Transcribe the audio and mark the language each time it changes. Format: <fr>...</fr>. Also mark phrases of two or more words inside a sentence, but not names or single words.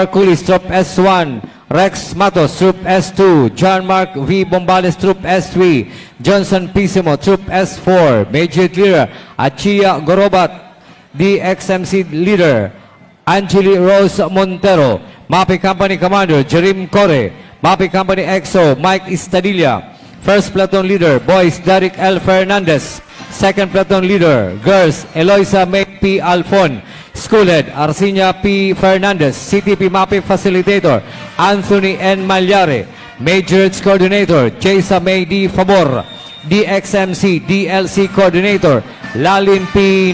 <en>Culis, Troop S1, Rex Matos, Troop S2, John Mark V. Bombales, Troop S3, Johnson Pisimo, Troop S4, Major Leader, Achia Gorobat, DXMC Leader, Angeli Rose Montero, MAPI Company Commander, Jerim Core, MAPI Company XO, Mike Istadilla, First Platoon Leader, Boys, Derek L. Fernandez, Second Platoon Leader, Girls, Eloisa May P. Alfon, Schoolhead, Arsinia P. Fernandez, CTP MAPI Facilitator, Anthony N. Malyare, Majors Coordinator, Chesa May D. Favor, DXMC DLC Coordinator, Lalin P.</en>